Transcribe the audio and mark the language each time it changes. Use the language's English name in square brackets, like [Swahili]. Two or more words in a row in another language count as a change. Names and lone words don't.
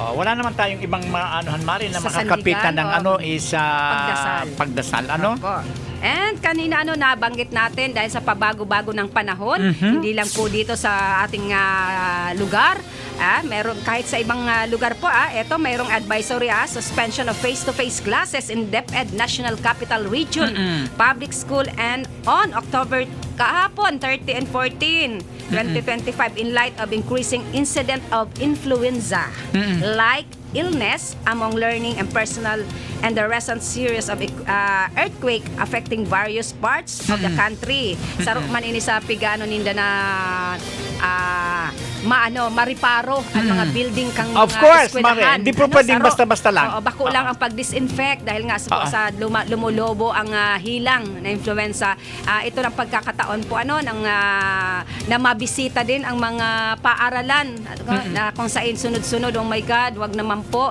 [Filipino] Wala naman tayong ibang maanuhan, Mari, na Sa makakapitan ng sandigan, is pagdasal. pagdasal. Ano? Opo. And kanina nabanggit natin dahil sa pabago-bago ng panahon, hindi lang po dito sa ating lugar, meron kahit sa ibang lugar po, eto mayroong advisory, [English] suspension of face-to-face classes in DepEd National Capital Region Public School and on October kahapon 30 and 14 2025 in light of increasing incident of influenza like illness among learning and personnel and the recent series of earthquake affecting various parts of the country. [Bikol] Sarok man ini sa pigano ninda na mariparo ang mga building kang [English] Of course, [Filipino] eskwelahan. Mare. Hindi po pwedeng [Bikol] Sarok? [Filipino] basta-basta lang. Oo, bako lang ang pag-disinfect dahil nga sa lumulobo ang hilang na influenza. Ito ng pagkakataon po ng na mabisita din ang mga paaralan na kung saan sunod-sunod, [English] oh my God, [Filipino] wag naman po.